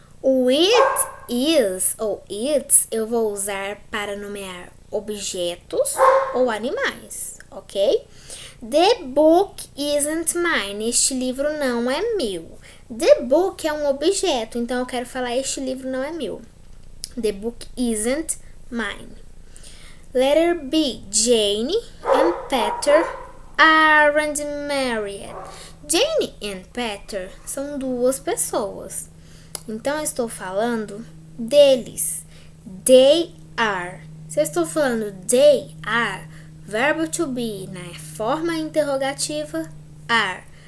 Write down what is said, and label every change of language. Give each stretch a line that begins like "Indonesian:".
Portuguese: O it is ou its eu vou usar para nomear objetos ou animais, ok?
English: The book isn't mine.
Portuguese: Este livro não é meu. The book é um objeto, então eu quero falar este livro não é meu.
English: The book isn't mine. Letter B. Jane and Peter aren't married.
Portuguese: Jane and Peter são duas pessoas. Então, eu estou falando deles.
English: They are.
Portuguese: Se eu estou falando they are, verbo to be na forma interrogativa, are.